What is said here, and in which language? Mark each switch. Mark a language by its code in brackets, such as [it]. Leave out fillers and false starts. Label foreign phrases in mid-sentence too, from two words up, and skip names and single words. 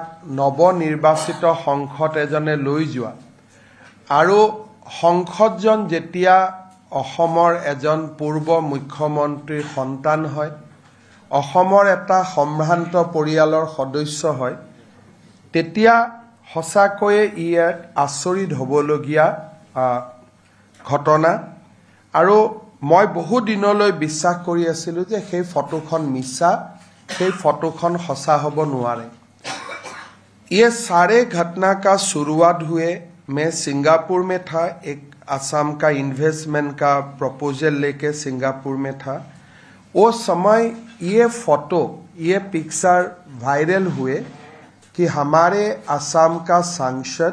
[as] নৱনিৰ্বাচিত সংসদ এজনে লৈ যোৱা আৰু সংসদজন যেতিয়া অসমৰ এজন পূৰ্ব মুখ্যমন্ত্ৰীৰ সন্তান হয়, অসমৰ এটা সম্ভ্ৰান্ত পৰিয়ালৰ সদস্য হয়, তেতিয়া সঁচাকৈয়ে ই এক আচৰিত হ'বলগীয়া ঘটনা। আৰু মই বহু দিনলৈ বিশ্বাস কৰি আছিলোঁ যে সেই ফটোখন মিছা, সেই ফটোখন সঁচা হ'ব নোৱাৰে। [hi] ये सारे घटना का शुरुआत हुए मैं सिंगापुर में था, एक असम का इन्वेस्टमेंट का प्रपोजल लेके सिंगापुर में था। वो समय ये फोटो, ये पिक्चर वायरल हुए कि हमारे असम का सांसद